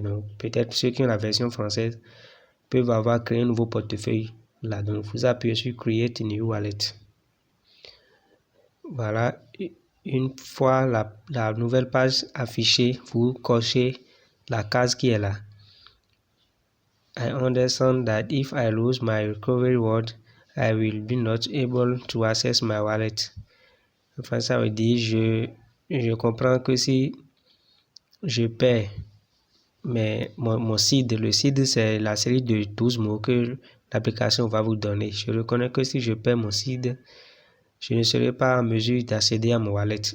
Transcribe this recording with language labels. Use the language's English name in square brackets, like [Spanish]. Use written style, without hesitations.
[French] Donc peut-être ceux qui ont la version française peuvent avoir créé un nouveau portefeuille là. Donc vous appuyez sur Create New Wallet. Voilà, une fois la nouvelle page affichée, vous cochez la case qui est là. [English] I understand that if I lose my recovery word, I will be not able to access my wallet. [French] Enfin, ça veut dire je comprends que si je perds mon seed, le seed c'est la série de 12 mots que l'application va vous donner. Je reconnais que si je perds mon seed, je ne serai pas en mesure d'accéder à mon wallet.